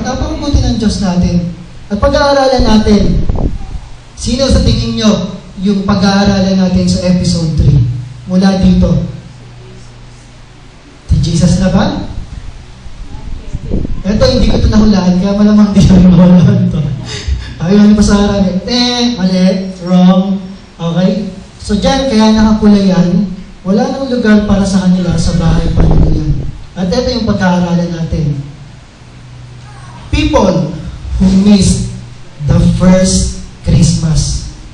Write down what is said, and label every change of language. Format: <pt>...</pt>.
<tl>Napakabuti ng Diyos natin. At pag-aaralan natin, sino sa tingin nyo yung pag-aaralan natin sa episode 3? Mula dito. Si Jesus na ba? Ito, hindi ko ito nahulaan, kaya malamang di namin mahulaan ito. Ayaw ni Pasara, mali,</tl> <en>wrong.</en> <tl>Okay? So dyan, kaya nakapula yan, wala nang lugar para sa kanila sa bahay pamilya. At ito yung pagkaaralan natin.</tl> <en>People who missed the first Christmas.</en>